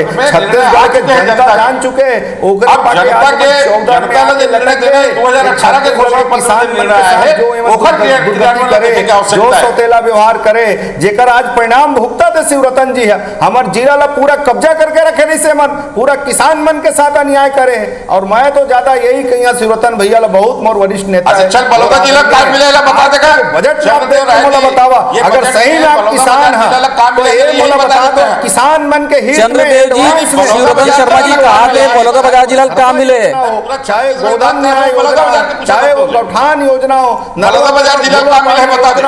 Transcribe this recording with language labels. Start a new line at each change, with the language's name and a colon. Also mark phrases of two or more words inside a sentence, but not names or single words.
Chhattisgarhi: छत्तीसगढ़ के जनता जान चुके जो सौतेला व्यवहार करे, जेकर आज परिणाम भुगता थे शिवरतन जी है। हमार जिला ला पूरा कब्जा करके रखे नहीं से मन, पूरा किसान मन के साथ अन्याय करे। और मैं तो ज्यादा यही कहिया शिवरतन भैया ला बहुत मोर वरिष्ठ नेता है। चल बलौदा जिला का मिलेला बता देगा बजट बतावा, अगर सही में आप किसान हैं तो ये मोला बता दो किसान मन के हित में। चंद्रदेव जी, शिवरतन शर्मा जी कहा थे बलौदा बाजार जिला का मिले, चाहे गोधन न्याय योजना हो, चाहे वो गौठान योजना हो, बलौदा बाजार जिला का मिले बता दे।